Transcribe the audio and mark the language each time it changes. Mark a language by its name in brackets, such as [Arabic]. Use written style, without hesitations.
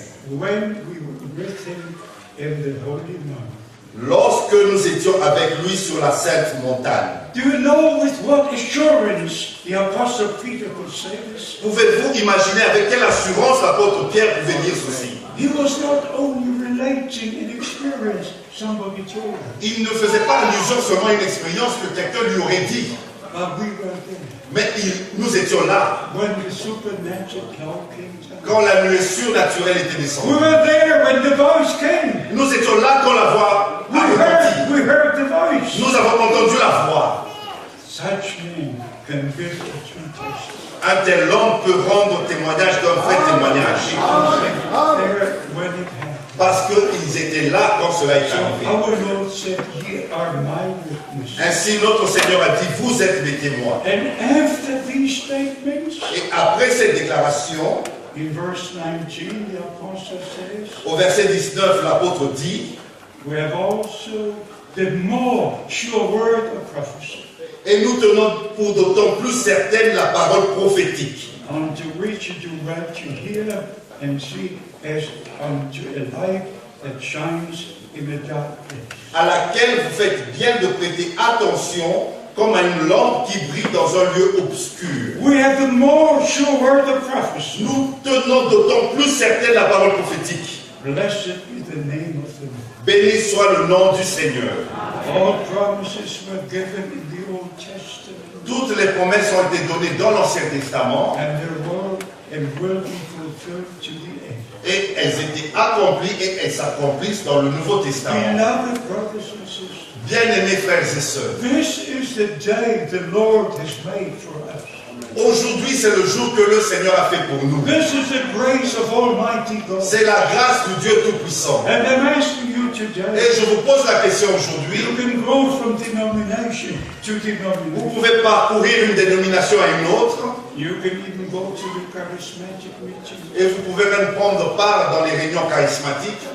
[English] When we were with Him in the holy mountain. [French] Lorsque nous étions avec lui sur la sainte montagne. [English] Do you know with what assurance the Apostle Peter could say this? [French] Pouvez-vous imaginer avec quelle assurance l'apôtre Pierre pouvait dire ceci? [English] He was not only relating an experience somebody told him, [French] Il ne faisait pas allusion seulement à une expérience que quelqu'un lui aurait dit, [English] But we were there. [French] Mais nous étions là [English] When the supernatural cloud came down. [French] quand la nuée surnaturelle était [English] We [French] descendue. [English] were there when the voice came. [French] Nous étions là quand la voix a retenti. [English] We heard the voice. [French] Nous avons entendu la voix. [English] Such men can give a true testimony. [French] Un tel homme peut rendre témoignage d'un vrai témoignage. [English] There when it happened. [French] Parce qu'ils étaient là quand cela est [English] So [French] arrivé. [English] our Lord said, "Ye are my witnesses." [French] Ainsi, notre Seigneur a dit, vous êtes mes témoins. [English] And after these statements, [French] Et après cette déclaration, [English] in verse 19, the apostle says, [French] au verset 19, l'apôtre dit, [English] we have also the more sure word of prophecy, [French] et nous tenons pour d'autant plus certaine la parole prophétique, [English] unto which you do right to hear and see as unto a light that shines in a dark place. [French] à laquelle vous faites bien de prêter attention comme à une lampe qui brille dans un lieu obscur. [English] We have the more sure word of prophecy. [French] Nous tenons d'autant plus certaine la parole prophétique. [English] Blessed be the name of the Lord. [French] Béni soit le nom du Seigneur. [English] All promises were given in the Old Testament, [French] Toutes les promesses ont été données dans l'Ancien Testament [English] and they will be fulfilled to the end. [French] et elles étaient accomplies et elles s'accomplissent dans le Nouveau Testament. [English] Beloved brothers and sisters, [French] Bien-aimés frères et sœurs, [English] this is the day the Lord has made for us. [French] aujourd'hui c'est le jour que le Seigneur a fait pour nous. [English] This is the grace of Almighty God. [French] C'est la grâce du Dieu Tout-Puissant. [English] And I'm asking you [French] Et [English] today, [French] je vous pose la question aujourd'hui, [English] you can go from denomination to [French] vous [English] denomination. [French] pouvez parcourir une dénomination à une autre [English] You can even go to the charismatic meeting. [French] et vous pouvez même prendre part dans les réunions charismatiques.